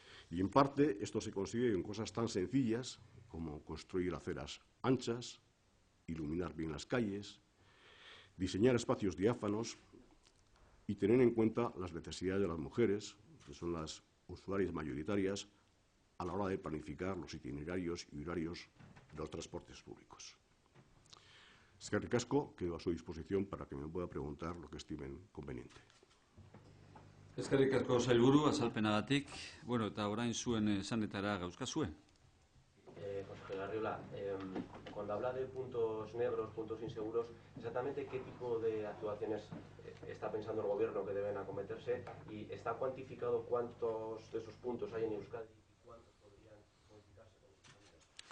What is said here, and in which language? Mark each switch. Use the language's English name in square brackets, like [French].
[Spanish] Y en parte esto se consigue con cosas tan sencillas como construir aceras anchas, iluminar bien las calles, diseñar espacios diáfanos y tener en cuenta las necesidades de las mujeres, que son las usuarias mayoritarias, a la hora de planificar los itinerarios y horarios de los transportes públicos. [Basque] Eskerrik asko, [Spanish] quedo a su disposición para que me pueda preguntar lo que estimen conveniente. [Basque] Eskerrik asko sailburu, azalpenagatik. Bueno, eta orain zuen esanetara gauzkazue. [Spanish] Consejero Arriola, cuando habla de puntos negros, puntos inseguros, exactamente qué tipo de actuaciones está pensando el Gobierno que deben acometerse y está cuantificado cuántos de esos puntos hay en Euskadi y cuántos podrían modificarse con estas medidas.